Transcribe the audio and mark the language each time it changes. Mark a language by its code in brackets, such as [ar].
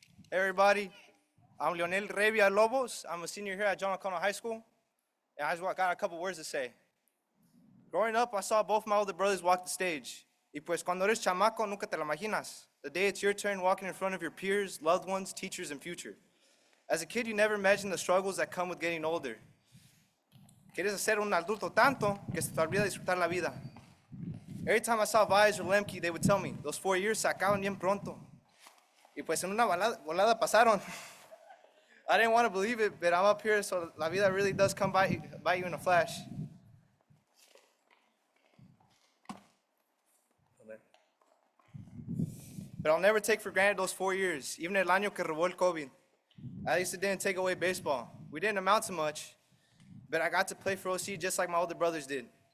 [en] Hey everybody, I'm Leonel Rey Villalobos. I'm a senior here at John O'Connell High School, and I just got a couple words to say. Growing up, I saw both my older brothers walk the stage. [es] Y pues cuando eres chamaco, nunca te lo imaginas. [en] The day it's your turn walking in front of your peers, loved ones, teachers, and future. As a kid, you never imagined the struggles that come with getting older. [es] Quieres ser un adulto tanto que se te olvida disfrutar la vida. [en] Every time I saw Vice or Lemke, they would tell me, those 4 years [es] se acaban bien pronto. Y pues en una volada pasaron. [en] I didn't want to believe it, but I'm up here, so [es] la vida [en] really does come by you in a flash. But I'll never take for granted those 4 years, even [es] el año que robó el COVID. [en] At least it didn't take away baseball. We didn't amount to much, but I got to play for OC just like my older brothers did.